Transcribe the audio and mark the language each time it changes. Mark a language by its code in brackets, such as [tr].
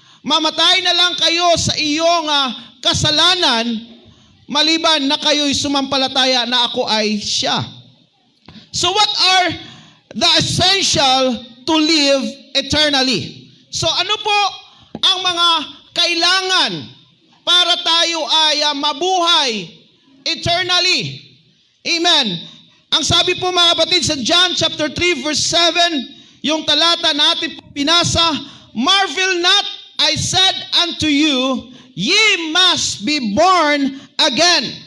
[tl] Mamatay na lang kayo sa iyong kasalanan, maliban na kayo'y sumampalataya na ako ay siya. [en] So what are the essential to live eternally? [tl] So ano po ang mga kailangan para tayo ay mabuhay eternally? Amen. Ang sabi po mga kapatid sa John chapter 3 verse 7, yung talata natin pinasa, [en] marvel not, I said unto you, ye must be born again.